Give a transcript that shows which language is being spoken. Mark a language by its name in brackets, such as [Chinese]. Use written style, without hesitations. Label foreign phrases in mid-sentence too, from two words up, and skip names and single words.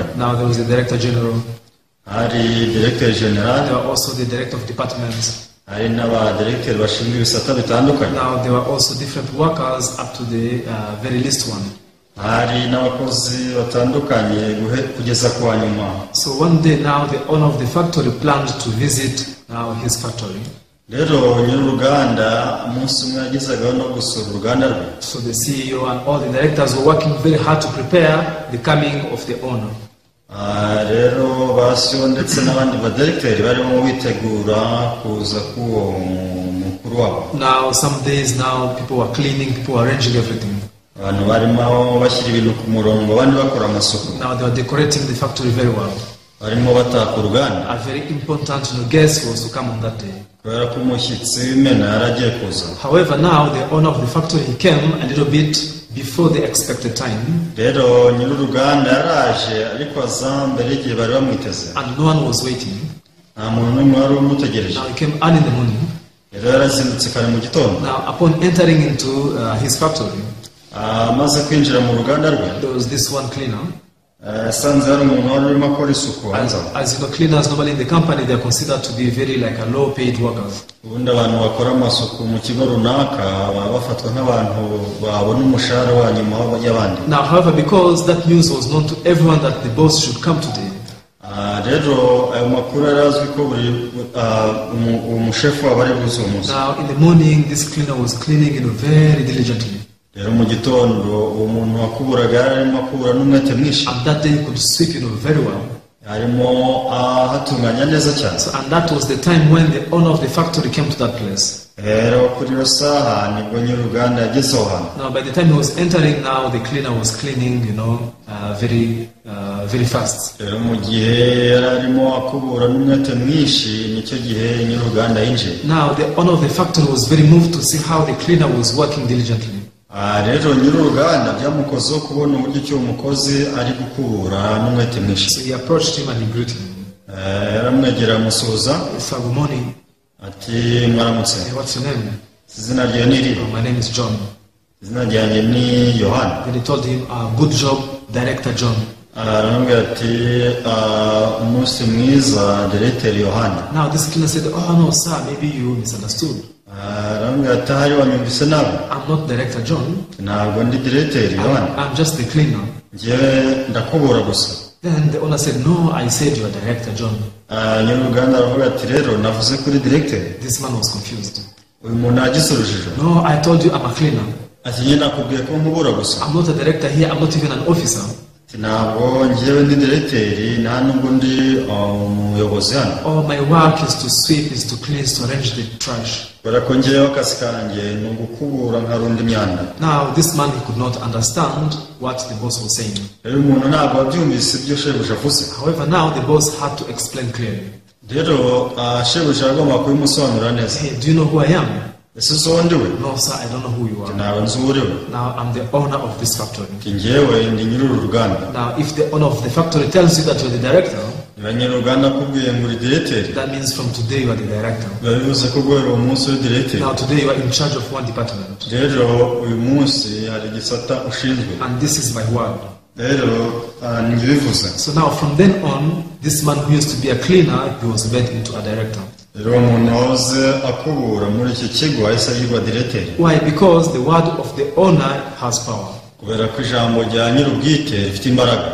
[English] Now there was the director general. [Kinyarwanda] Hari [French] directeur general, [English] There were also the director of departments. [Kinyarwanda] hari n'abadiregiteri bashinzwe ibisata bitandukanye. [English] Now there were also different workers up to the very least one. [Kinyarwanda] Hari n'abakozi batandukanye kugeza ku wa nyuma. [English] So one day now the owner of the factory planned to visit now his factory. [Kinyarwanda] Rero nyir'uruganda umunsi umwe yagezagaho no gusura uruganda rwe. [English] So the CEO and all the directors were working very hard to prepare the coming of the owner. [Kinyarwanda] Rero basiyo ndetse n'abandi badiregiteri barimo bitegura kuza k'uwo mukuru wabo. [English] Now some days now people were cleaning, people were arranging everything. [Kinyarwanda] Abantu barimo bashyira ibintu ku murongo, abandi bakora amasuku. [English] Now they were decorating the factory very well. [Kinyarwanda] Barimo bataka uruganda. [English] A very important guest was to come on that day. [Kinyarwanda] Kubera ko umushyitsi w'imena yaragiye kuza. [English] However, now the owner of the factory he came a little bit before the expected time. [Kinyarwanda] Rero nyir'uruganda yaraje ariko aza mbere y'igihe bari bamwiteze. [English] And no one was waiting. [Kinyarwanda] Nta muntu n'umwe wari umutegereje. [English] Now he came early in the morning. [Kinyarwanda] Rero yarazindutse kare mu gitondo. [English] Now upon entering into his factory, [Kinyarwanda] amaze kwinjira mu ruganda rwe, [English] there was this one cleaner. [Kinyarwanda] yasanze hari umuntu wari urimo akora isuku hanze. [English] As you know, cleaners normally in the company they are considered to be very like a low-paid workers. [Kinyarwanda] Ubundi abantu bakora amasuku mu kigo runaka baba bafatwa nk'abantu babona umushahara wa nyuma y'abandi. [English] Now, however, because that news was known to everyone that the boss should come today. [Kinyarwanda] Rero ayo makuru yarazwi ko buri umushefu waba ari buze uwo munsi. [English] Now, in the morning, this cleaner was cleaning very diligently. [Kinyarwanda] Rero mu gitondo umuntu wakuburaga yarimo akubura n'umwete mwinshi. [English] And that day he could sweep very well. [Kinyarwanda] Harimo hatunganya neza cyane. [English] So, and that was the time when the owner of the factory came to that place. [Kinyarwanda] Rero kuri iyo saha nibwo nyir'uruganda yageze aho hantu. [English] Now, by the time he was entering, now the cleaner was cleaning, very fast. [Kinyarwanda] Rero mu gihe yari arimo akubura n'umwete mwinshi nicyo gihe nyir'uruganda yinjiye. [English] Now, the owner of the factory was very moved to see how the cleaner was working diligently. [Kinyarwanda] Rero nyir'uruganda byamukozeho kubona uburyo icyo umukozi ari gukubura n'umwete mwinshi. [English] So he approached him and he greeted him. [Kinyarwanda] Yaramwegera amusuhuza. [English] Good morning. [Kinyarwanda] Ati mwaramutse. [English] Hey, what's your name? [Kinyarwanda] Izina ryawe ni irihe? [English] My name is John. [Kinyarwanda] Izina ryanjye ni Yohana. [English] Then he told him, good job, Director John. [Kinyarwanda] Aramubwira ati umunsi mwiza Director Yohana. [English] Now this cleaner said, oh no sir, maybe you misunderstood. [Kinyarwanda] Aramubwira ati ahari wanyumvise nabi. [English] I'm not Director John. [Kinyarwanda] Ntabwo ndi Director Yohana. [English] I'm just the cleaner. [Kinyarwanda] Njyewe ndakubura gusa. [English] Then the owner said, no, I said you are Director John. [Kinyarwanda] Nyir'uruganda aravuga ati rero navuze kuri Director. [English] This man was confused. [Kinyarwanda] Uyu muntu yagize urujijo. [English] No, I told you I'm a cleaner. [Kinyarwanda] Ati njye nakubwiye ko nkubura gusa. [English] I'm not a director here, I'm not even an officer. [Kinyarwanda] Ntabwo njyewe ndi Director, nta nubwo ndi umuyobozi hano. [English] All my work is to sweep, is to clean, is to arrange the trash. [Kinyarwanda] Kubera ko njyewe akazi kanjye ni ugukubura nkarunda imyanda. [English] Now this man, he could not understand what the boss was saying. [Kinyarwanda] Rero umuntu ntabwo wabyumvise ibyo shebuja avuze. [English] However, now the boss had to explain clearly. [Kinyarwanda] Rero shebuja agomba kubimusobanurira neza. [English] Hey, do you know who I am? [Kinyarwanda] Ese uzi uwo ndiwe? [English] No sir, I don't know who you are. [Kinyarwanda] Ntabwo nzi uwo uriwe. [English] Now I'm the owner of this factory. [Kinyarwanda] Njyewe ndi nyir'uru ruganda. [English] Now if the owner of the factory tells you that you're the director, [Kinyarwanda] niba nyir'uruganda akubwiye ngo uri Director, [English] that means from today you are the director. [Kinyarwanda] biba bivuze ko guhera uwo munsi uri Director. [English] Now today you are in charge of one department. [Kinyarwanda] Rero uyu munsi hari igisata ushinzwe. [English] And this is my word. [Kinyarwanda] Rero ntibivuze. [English] So now from then on, this man who used to be a cleaner, he was made into a director. [Kinyarwanda] rero umuntu wahoze akubura muri iki kigo ahise yitwa directeur. [English] Why? Because the word of the owner has power. [Kinyarwanda] Kubera ko ijambo rya nyir'ubwite rifite imbaraga.